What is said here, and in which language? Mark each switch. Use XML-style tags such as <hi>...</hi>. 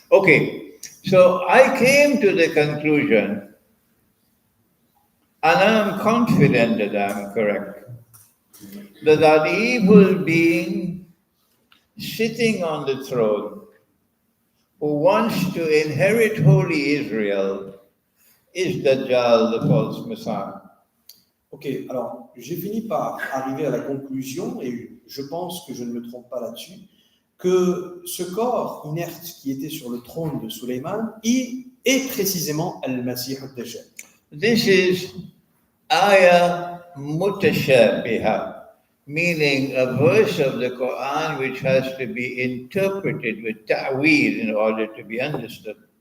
<en>Okay, so I came to the conclusion, and I'm confident that I'm correct, that evil being sitting on the throne who wants to inherit holy Israel is Dajjal, the false Messiah.</en> <fr>Ok, alors j'ai fini par arriver à la conclusion, et je pense que je ne me trompe pas là-dessus, que ce corps inerte qui était sur le trône de Suleiman est précisément Al-Masih al-Dajjal.</fr> <en>This is ayah mutashabiha, meaning a verse of the Quran which has to be interpreted with ta'wil in order to be understood.</en>